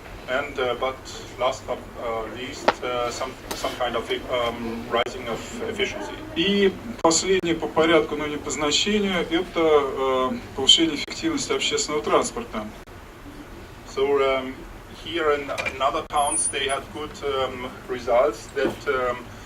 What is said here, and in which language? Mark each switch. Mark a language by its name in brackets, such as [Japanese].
[English] And but last but least, some kind of rising of efficiency. [Russian] И последнее по порядку, но не по значению, это повышение эффективности общественного транспорта. [English] So here in other towns they had good results that